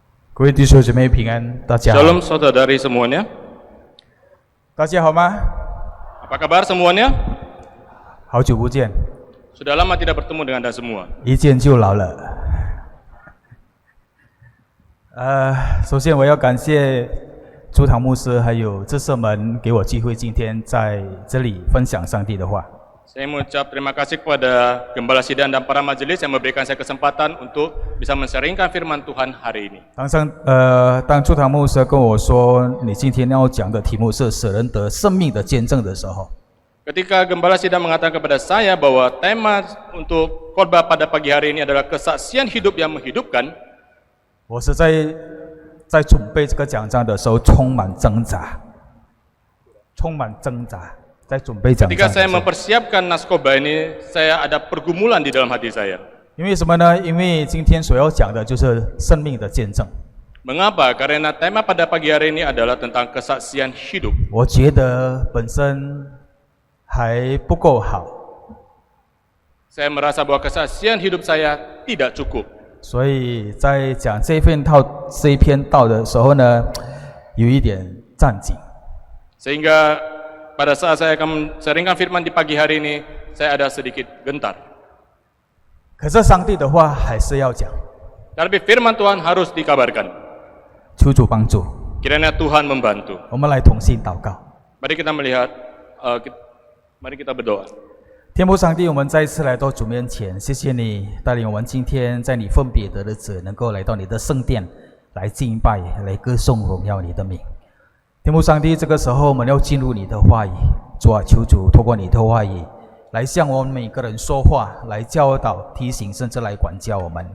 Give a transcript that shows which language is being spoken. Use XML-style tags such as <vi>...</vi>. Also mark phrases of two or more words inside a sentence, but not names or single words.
<zh>各位弟兄姐妹平安，大家好。</zh> <id>Shalom saudari semuanya.</id> <zh>大家好吗？</zh> <id>Apa kabar semuanya?</id> <zh>好久不见，</zh> <id>Sudah lama tidak bertemu dengan Anda semua.</id> <zh>一见就老了。首先我要感谢朱堂牧师还有智社们给我机会，今天在这里分享上帝的话。</zh> <id>Saya mengucap terima kasih kepada Gembala Sidang dan para majelis yang memberikan saya kesempatan untuk bisa men-sharingkan firman Tuhan hari ini.</id> <zh>当朱堂牧师跟我说你今天要讲的题目是使人得生命的见证的时候，</zh> <id>Ketika Gembala Sidang mengatakan kepada saya bahwa tema untuk khotbah pada pagi hari ini adalah kesaksian hidup yang menghidupkan,</id> <zh>我是在准备这个讲章的时候充满挣扎，在准备讲章的</zh> <id>ketika</id> <zh>时</zh> <id>saya</id> <zh>候。</zh> <id>mempersiapkan naskobah ini, saya ada pergumulan di dalam hati saya.</id> <zh>因为什么呢？因为今天所要讲的就是生命的见证。</zh> <id>Mengapa? Karena tema pada pagi hari ini adalah tentang kesaksian hidup.</id> <zh>我觉得本身还不够好，</zh> <id>Saya merasa bahwa kesaksian hidup saya tidak cukup.</id> <zh>所以在讲这一篇道的时候呢，有一点战兢。</zh> <id>Sehingga pada saat saya akan sharingkan firman di pagi hari ini, saya ada sedikit gentar.</id> <zh>可是上帝的话还是要讲，</zh> <id>Tapi firman Tuhan harus dikabarkan.</id> <zh>求主帮助。</zh> <id>Kiranya Tuhan membantu.</id> <zh>我们来同心祷告。</zh> <id>Mari kita melihat, mari kita berdoa.</id> <zh>天父上帝，我们再次来到主面前，谢谢你带领我们今天在你分别的日子，能够来到你的圣殿来敬拜，来歌颂荣耀你的名。天父上帝，这个时候我们要进入你的话语，主啊，求主透过你的话语来向我们每个人说话，来教导、提醒，甚至来管教我们。</zh>